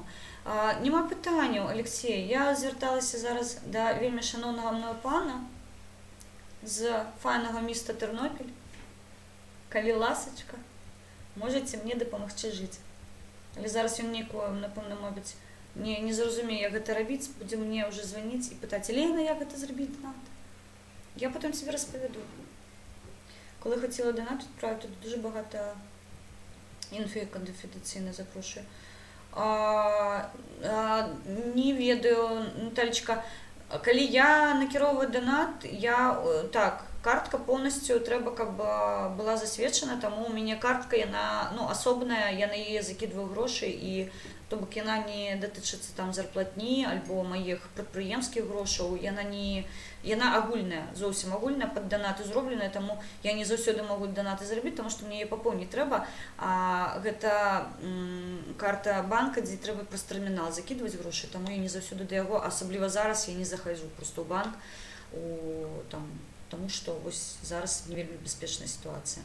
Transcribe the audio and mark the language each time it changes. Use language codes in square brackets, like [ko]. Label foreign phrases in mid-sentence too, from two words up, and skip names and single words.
[be] Нема пытанняў, Алексей, я звярталася зараз да вельмі шаноўнага мною пана з файнага міста Тэрнопіль. Калі ласачка, можаце мне дапамагчы жыць. Але зараз ён нейкую, напэўна, мабыць, не зразумее, як гэта рабіць, будзе мне ўжо званіць і пытаць: Лена, як гэта зрабіць донат? Я потым себе распавяду. [uk] Коли хотіла донат відправити, тут дуже багато інфи конфіденційно запрошую. [be] Не ведаю, Наталечка, калі я накіроўваю донат, так, картка полностью трэба каб была засведчана, таму у мяне картка, яна, ну, асобная, я на яе закидываю грошы, і то бок яна не датычыцца там зарплатні альбо маіх прадпрыемскіх грошаў, яна агульная, зовсім агульная, пад донаты зробленая, таму я не заўсёды магу донаты зрабіць, таму што мне яе папоўніць трэба, гэта карта банка, дзе трэба праз тэрмінал закидваць грошы, таму я не заўсёды да яго, асабліва зараз я не захаджу проста ў банк, таму што вось зараз не вельмі бяспечная сітуацыя.